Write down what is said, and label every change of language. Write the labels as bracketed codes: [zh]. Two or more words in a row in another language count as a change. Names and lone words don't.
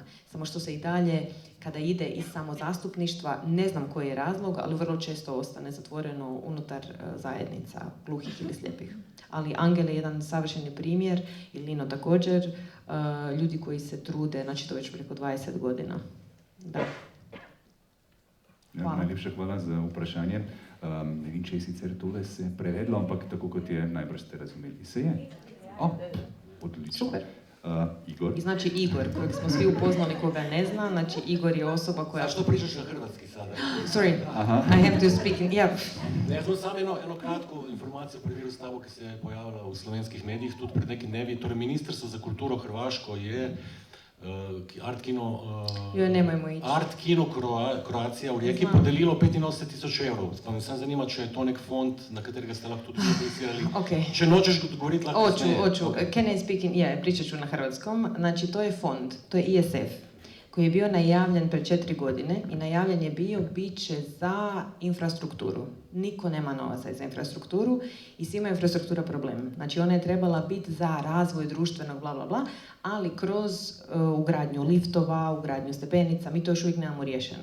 [hr] Samo što se i dalje, kada ide iz samozastupništva, ne znam koji je razlog, ali vrlo često ostane zatvoreno unutar zajednica gluhih ili slijepih. Ali Angel je jedan savršeni primjer, i Lino također, ljudi koji se trude, znači to već preko 20 godina. Da. [sl] Ja, najlepša hvala za vprašanje. Ne vem, če je sicer tole se prevedlo, ampak tako kot je, najbrž ste razumeli. Se je? Odlično. Super. Igor? [hr] Znači Igor, kojeg smo svi upoznali koga ne zna, znači Igor je osoba koja... Zašto pričaš na hrvatski sada? [en] Sorry, I have to speak in... Yeah. [sl] Ja sam samo eno kratko informacijo preveril s tabo, ki se je pojavila v slovenskih medijih, tudi pred nekaj dnevi. Torej, Ministrstvo za kulturo Hrvaško je Art Kino Kroacija v Rijeki podelilo 85.000 evrov. Pa me sam zanima, če je to nek fond, na katerega ste lahko tudi aplicirali. Okay. Če nočeš govoriti, lahko kasneje. [hr] Oću. [en] Can I speak in... Yeah, [hr] pričat ću na hrvatskom. Znači, to je fond, to je ISF, koji je bio najavljen pred 4 godine i najavljen je bit će za infrastrukturu. Niko nema novaca za infrastrukturu i svima je infrastruktura problem. Znači, ona je trebala biti za razvoj društvenog bla bla bla, ali kroz ugradnju liftova, ugradnju stepenica, mi to još uvijek nemamo riješeno.